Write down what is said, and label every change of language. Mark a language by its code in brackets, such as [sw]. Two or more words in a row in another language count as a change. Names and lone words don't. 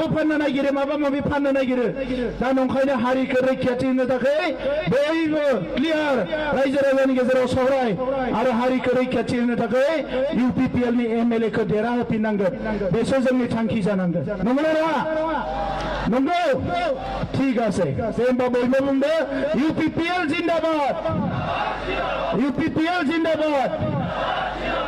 [brx] फाननो नागिरो माबा माबि फाननो नागिरो दा नंखायनो हारिखौ रैखाथि होनो थाखाय बयबो क्लियार रायजो राजानि गेजेराव सावराय आरो हारिखौ रैखाथि होनो थाखाय UPPL नि MLA खौ देरहा होफिननांगोन बेसो जोंनि थांखि जानांगोन नंगौना नङा नंगौ [bn] ঠিক আছে তেমবা বলবো বুঝবে UPPL জিন্দাবাদ UPPL জিন্দাবাদ